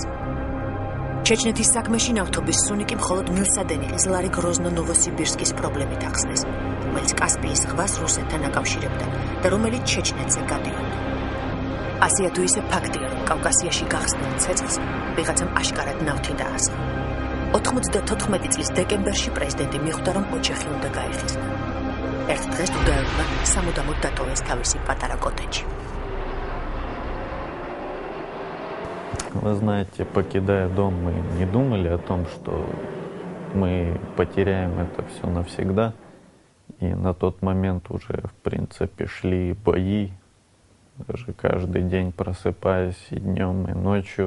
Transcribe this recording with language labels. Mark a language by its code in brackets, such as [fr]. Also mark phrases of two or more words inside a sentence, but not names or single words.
[ka] ჩეჩნეთის საქმეში ნავთობის სუნიკი მხოლოდ მილსადენი ყიზლარი გროზნო-ნოვოსიბირსკის პრობლემით ახსნეს, რომელიც კასპიის ზღვას რუსეთთან აკავშირებდა და რომელიც ჩეჩნეთზე გადიოდა. ასეა თუ ისე ფაქტია, რომ კავკასიაში გახსნილ ცეცხლს ვიღაცამ აშკარად ნავთი დაასხა. 94 წლის დეკემბერში პრეზიდენტი მიხვდა, რომ ოჯახი უნდა გაეხიზნა. ერთ დღეს დუდაევმა სამუდამოდ დატოვეს თავისი პატარა კოტეჯი. [ru] Вы знаете, покидая дом, мы не думали о том, что мы потеряем это все навсегда. И на тот момент уже, в принципе, шли бои. Даже каждый день просыпаясь и днем, и ночью.